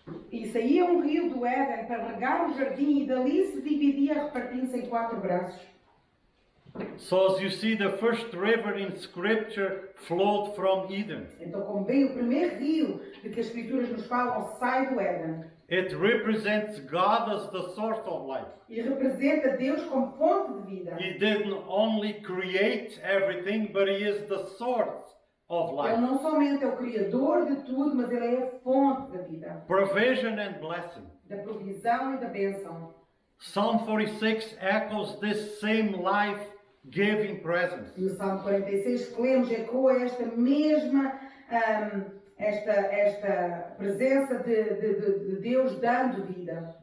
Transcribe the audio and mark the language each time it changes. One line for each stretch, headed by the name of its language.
Portuguese: E saía um rio do Éden para regar o jardim e dali se dividia repartindo-se em 4 braços.
English: So as you see, the first river in Scripture flowed from Eden.
Portuguese: Então, como bem o primeiro rio de que as Escrituras nos falam sai do Éden.
English: It represents God as the source of life.
Portuguese: E representa Deus como fonte de vida.
English: He didn't only create everything, but He is the source of
Portuguese: Ele
English: life.
Portuguese: não somente é o Criador de tudo, mas Ele é a fonte da vida.
English: Provision and blessing.
Portuguese: Da provisão e da bênção.
English: Psalm 46 echoes this same life-giving presence.
Portuguese: E o Salmo 46 que lemos ecoa esta mesma esta presença de Deus dando vida.